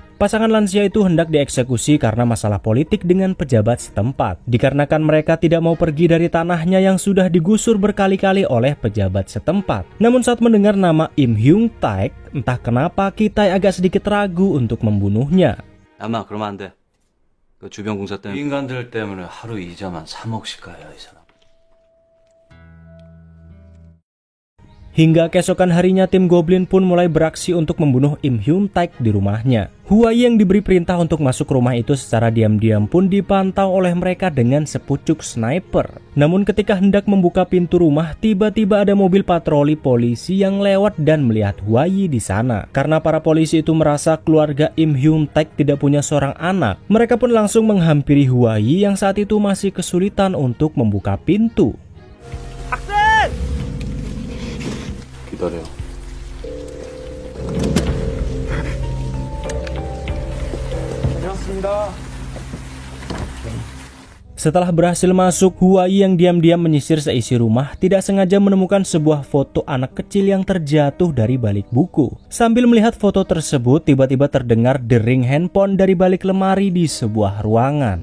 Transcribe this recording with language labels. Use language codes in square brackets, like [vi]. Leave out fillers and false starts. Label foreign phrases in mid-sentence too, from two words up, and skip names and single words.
[id] Pasangan lansia itu hendak dieksekusi karena masalah politik dengan pejabat setempat, dikarenakan mereka tidak mau pergi dari tanahnya yang sudah digusur berkali-kali oleh pejabat setempat. Namun saat mendengar nama Im Hyung Taek, entah kenapa Kitai agak sedikit ragu untuk membunuhnya. [ko] 아마 그러면 안 돼. 그 주변 공사 때문에 인간들 때문에 하루 이자만 3억씩 가야 이 사람. [id] Hingga keesokan harinya tim Goblin pun mulai beraksi untuk membunuh Im Hyung Taek di rumahnya. Huai yang diberi perintah untuk masuk rumah itu secara diam-diam pun dipantau oleh mereka dengan sepucuk sniper. Namun ketika hendak membuka pintu rumah, tiba-tiba ada mobil patroli polisi yang lewat dan melihat Huai di sana. Karena para polisi itu merasa keluarga Im Hyung Taek tidak punya seorang anak, mereka pun langsung menghampiri Huai yang saat itu masih kesulitan untuk membuka pintu. [ko] 기다려. 다녀왔습니다. [id] Setelah berhasil masuk, Huai yang diam-diam menyisir seisi rumah tidak sengaja menemukan sebuah foto anak kecil yang terjatuh dari balik buku. Sambil melihat foto tersebut, tiba-tiba terdengar dering handphone dari balik lemari di sebuah ruangan.